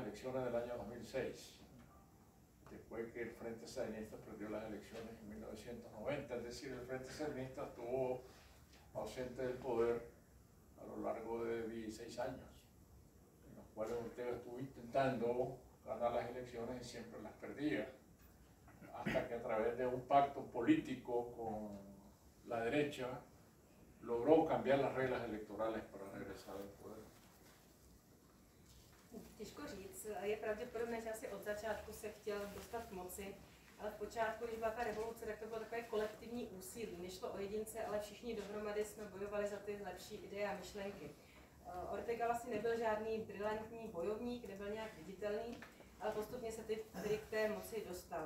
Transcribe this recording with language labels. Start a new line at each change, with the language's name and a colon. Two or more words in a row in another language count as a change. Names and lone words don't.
Spanish: elecciones del año 2006, después que el Frente Sandinista perdió las elecciones en 1990, es decir, el Frente Sandinista estuvo ausente del poder a lo largo de 16 años, en los cuales Ortega estuvo intentando ganar las elecciones y siempre las perdía, hasta que a través de un pacto político con la derecha logró cambiar las reglas electorales para regresar al poder.
Czech: Těžko říct, je pravděpodobné, že asi od začátku se chtěl dostat k moci, ale v počátku, když byla ta revoluce, tak to bylo takové kolektivní úsilí. Nešlo o jedince, ale všichni dohromady jsme bojovali za ty lepší ideje a myšlenky. Ortega vlastně nebyl žádný brilantní bojovník, nebyl nějak viditelný, ale postupně se tedy k té moci dostal.